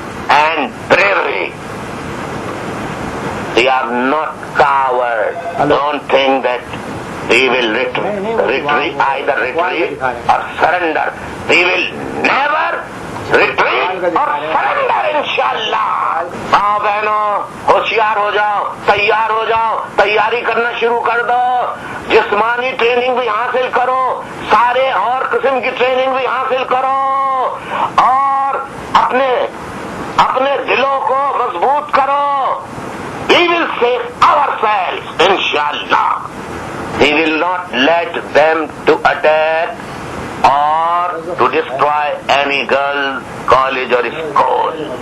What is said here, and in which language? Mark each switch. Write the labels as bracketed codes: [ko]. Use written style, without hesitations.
[en] And bravery. We are not cowards. Don't think that we will either retreat or surrender. We will never retreat or surrender, इंशाअल्लाह. [hi] माँ बहनों, होशियार हो जाओ, तैयार हो जाओ, तैयारी करना शुरू कर दो. जिस्मानी ट्रेनिंग भी हासिल करो, सारे और किस्म की ट्रेनिंग भी हासिल करो, और अपने दिलों को मजबूत करो. [en] We will save ourselves, inshallah. We will not let them to attack or to destroy any girl, college or school.